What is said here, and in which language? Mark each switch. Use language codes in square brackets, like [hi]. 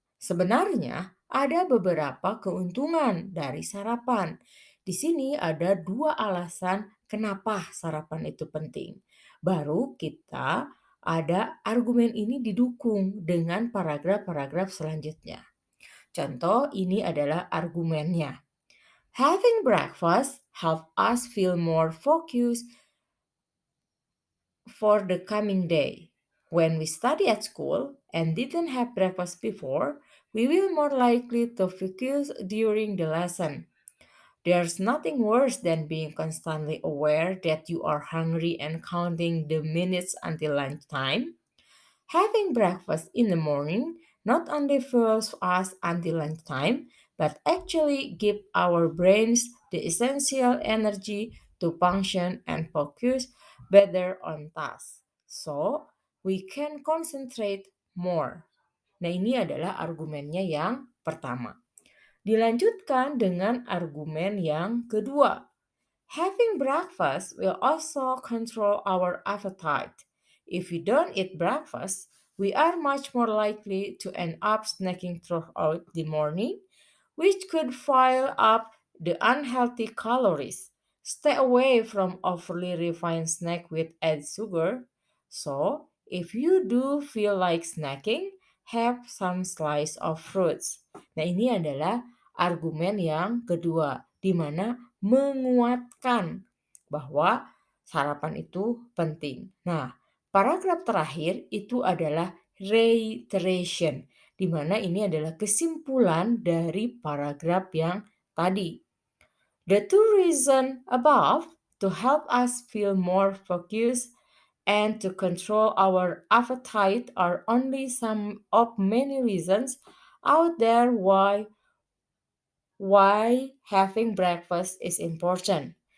[id] Sebenarnya ada beberapa keuntungan dari sarapan. Di sini ada dua alasan kenapa sarapan itu penting. Baru kita ada argumen ini didukung dengan paragraf-paragraf selanjutnya. Contoh ini adalah argumennya. [en] Having breakfast help us feel more focused for the coming day. When we study at school and didn't have breakfast before, we will more likely to focus during the lesson. There's nothing worse than being constantly aware that you are hungry and counting the minutes until lunchtime. Having breakfast in the morning not only fuels us until lunchtime, but actually give our brains the essential energy to function and focus better on tasks. So, we can concentrate more. [id] Nah, ini adalah argumennya yang pertama. Dilanjutkan dengan argumen yang kedua. [en] Having breakfast will also control our appetite. If we don't eat breakfast, we are much more likely to end up snacking throughout the morning, which could pile up the unhealthy calories. Stay away from overly refined snack with added sugar. So, if you do feel like snacking, have some slice of fruits. [id] Nah, ini adalah argumen yang kedua, di mana menguatkan bahwa sarapan itu penting. Nah, paragraf terakhir itu adalah reiteration, di mana ini adalah kesimpulan dari paragraf yang tadi. [en] The two reasons above to help us feel more focused and to control our appetite are only some of many reasons out there why having breakfast is important.